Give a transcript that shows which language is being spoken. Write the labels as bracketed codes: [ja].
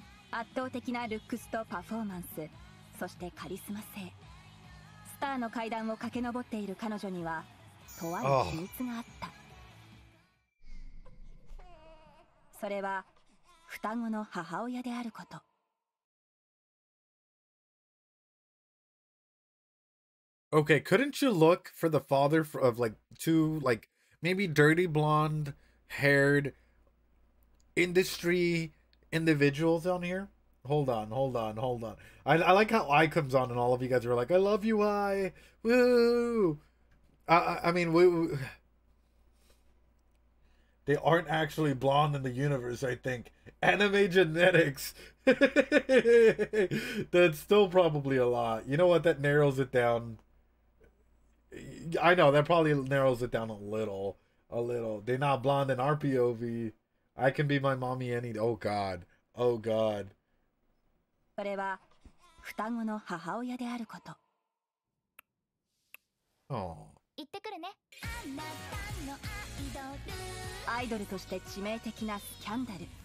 [ja] 圧倒的なルックスとパフォーマンス、そしてカリスマ性。スターの階段を駆け上っている彼女にはとある秘密があった。それは双子の母親であること。 [en] Okay, couldn't you look for the father of like two like maybe dirty blonde haired industry individuals on here? Hold on. I like how I comes on and all of you guys are like, I love you, I. Woo! I mean, they aren't actually blonde in the universe, I think. Anime genetics. That's still probably a lot. You know what? That narrows it down. I know that probably narrows it down a little. A little. They're not blonde in our POV. I can be my mommy any. Oh God. Oh God. [ja] それは双子の母親であること。 Oh. 行ってくるね。アイドルとして致命的なスキャンダル。